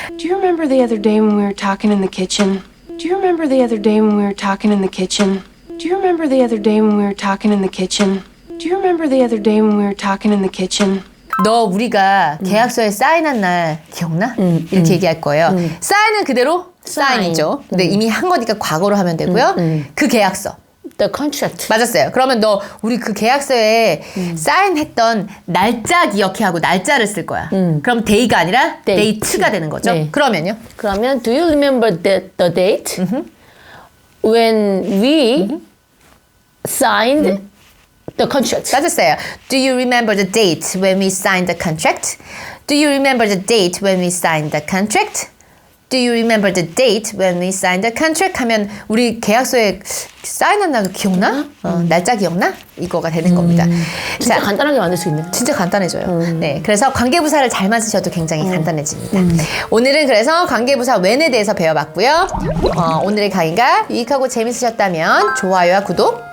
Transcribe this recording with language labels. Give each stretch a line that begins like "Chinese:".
English: Do you remember the other day when we were talking in the kitchen? Do you remember the other day when we were talking in the kitchen? Do you remember the other day when we were talking in the kitchen? Do you remember the other day when we were talking in the kitchen?
Korean: 너 우리가 계약서에 사인한 날 기억나? 이렇게 얘기할 거예요. 사인은 그대로 사인이죠. 근데 이미 한 거니까 과거로 하면 되고요. 그 계약서.
English: The contract.
Korean: 맞았어요. 그러면 너 우리 그 계약서에 사인했던 날짜 기억해 하고 날짜를 쓸 거야. 그럼 day가 아니라
English: Date.
Korean: date가 되는 거죠. 네. 그러면요. 그러면
English: do you remember the date when we signed the contract?
Korean: 맞았어요.
English: Do you remember the date when we signed the contract? Do you remember the date when we signed the contract? Do you remember the date when we signed the contract?
Korean: 하면 우리 계약서에 사인한 날 기억나? 날짜 기억나? 이거가 되는 겁니다. 진짜 자, 간단하게 만들 수 있네. 진짜 간단해져요. 네, 그래서 관계부사를 잘만 쓰셔도 굉장히 간단해집니다. 오늘은 그래서 관계부사 when에 대해서 배워봤고요. 오늘의 강의가 유익하고 재밌으셨다면 좋아요와 구독